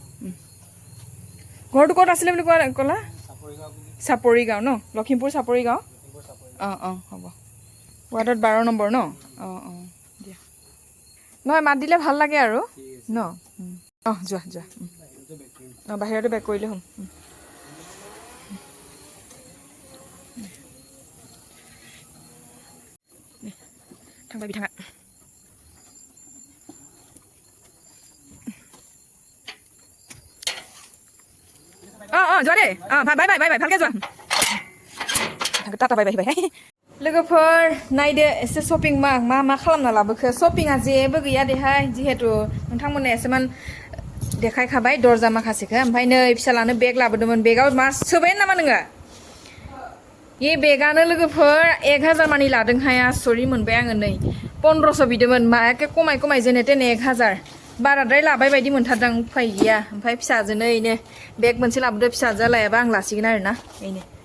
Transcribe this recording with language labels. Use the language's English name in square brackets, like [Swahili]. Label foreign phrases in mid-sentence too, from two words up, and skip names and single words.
[Assamese] ঘৰটো ক'ত আছিলে বুলি ক'লা চাপৰি গাঁও ন লখিমপুৰ চাপৰি গাঁও হ'ব ৱাৰ্ডত 12 নম্বৰ ন দিয়া নহয় মাত দিলে ভাল লাগে আৰু ন যোৱা যোৱা বাহিৰতে বেক কৰিলে হ'ল [Bodo] थांबा बिथाङा [Assamese] যোৱা দেই [English] bye bye bye bye [Assamese] ভালকৈ যোৱা টাটা বাই [English] bye bye [Bodo] लोगोफोर नायदो एसे शपिं मा खालामना लाबोखो शपिंआ जेबो गैया देहाय जिहेतु नोंथांमोननो एसेमान देखायखाबाय दरजा माखासेखौ ओमफ्राय नै फिसालानो बेग लाबोदोंमोन बेगाव मा सोबाय नामा नोङो ये बेगानो लोगोफोर 1000 मानि लादोंहाय आसरित मोनबाय आङो नै 1500 बिदोंमोन मा एके खमाय जेने तेने 1000 बाराद्राय लाबाय बायदि मोनथारदां उफाय गैया ओमफ्राय फिसाजोनो इनो बेग मोनसे लाबोदो फिसाजोआ लायाबा आं लासिगोन आरोना इनो